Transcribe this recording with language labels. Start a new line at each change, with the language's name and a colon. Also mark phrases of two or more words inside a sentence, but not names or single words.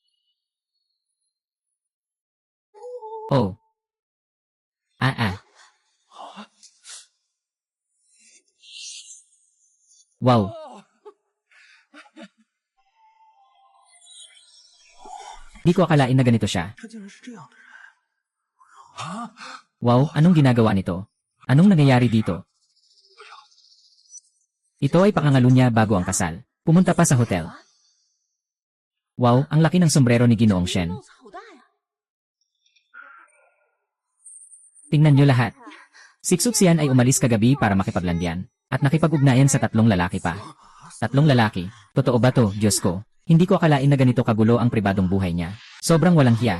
Filipino: Oh. Wow. Di ko akalain na ganito siya.
Chinese: 他竟然是这样的人。
Filipino: Wow, anong ginagawa nito? Anong nangyayari dito? Ito ay pangangalo niya bago ang kasal. Pumunta pa sa hotel. Wow, ang laki ng sombrero ni Ginoong Shen.
Chinese: 帽子好大呀！
Filipino: Tingnan niyo lahat. Siksuksian ay umalis kagabi para makipaglandian. At nakipag-ugnayan sa 3 lalaki pa. 3 lalaki. Totoo ba to, Diyos ko? Hindi ko akalain na ganito kagulo ang pribadong buhay niya. Sobrang walang hiya.